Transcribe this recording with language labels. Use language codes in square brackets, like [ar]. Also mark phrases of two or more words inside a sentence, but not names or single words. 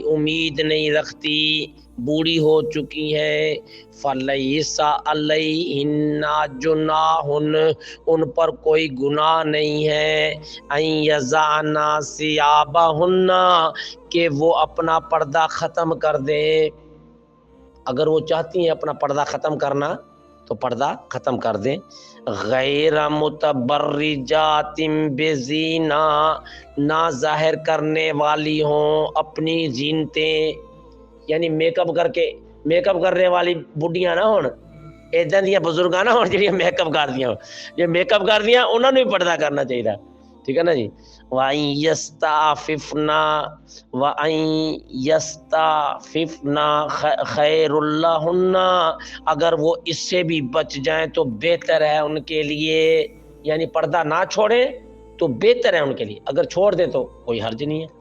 [ur] امید نہیں رکھتی، بوڑھی ہو چکی ہیں، [ar] فلیس علیہن جناح [ur] ان پر کوئی گناہ نہیں ہے، [ar] ان یضعن ثیابہن [ur] کہ وہ اپنا پردہ ختم کر دیں، اگر وہ چاہتی ہیں اپنا پردہ ختم کرنا تو پردہ ختم کر دیں. [ar] غیر متبرجات بزینہ، [ur] نہ ظاہر کرنے والی [pa] ہوں اپنی زینتیں، یعنی میک اپ کرنے والی بڈیاں نہ ہون، ایداں دیاں بزرگاں نہ ہون جڑیاں میک اپ کردیاں، جو میک اپ کردیاں انہاں نوں بھی پردہ کرنا چاہیے، ٹھیک ہے نا جی. [ar] وَأَن يَسْتَعْفِفْنَ خَيْرٌ لَّهُنَّ، [ur] اگر وہ اس سے بھی بچ جائیں تو بہتر ہے ان کے لیے، یعنی پردہ نہ چھوڑیں تو بہتر ہے ان کے لیے، اگر چھوڑ دیں تو کوئی حرج نہیں ہے.